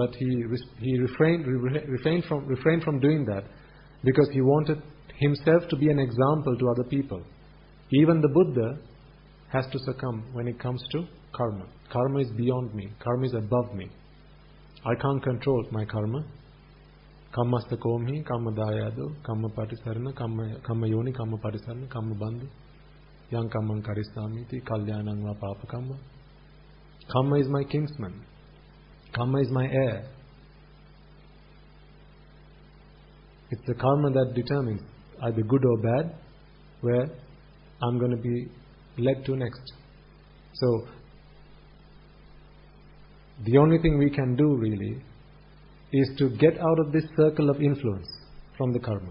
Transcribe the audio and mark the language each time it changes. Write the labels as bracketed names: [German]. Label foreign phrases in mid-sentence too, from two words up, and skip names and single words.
[English] But he refrained from doing that because he wanted himself to be an example to other people. Even the Buddha has to succumb when it comes to karma. Karma is beyond me. Karma is above me. I can't control my karma. [Pali] Kammasta komhi, kamma dayado, kamma patisarana, kamma yoni, kamma patisarana, kamma bandhu. Yang kammang karistamiti, kalyanang va papa kamma. [English] Kamma is my kinsman. Kamma is my heir. It's the karma that determines either good or bad, where I'm going to be led to next. So, the only thing we can do really is to get out of this circle of influence from the karma.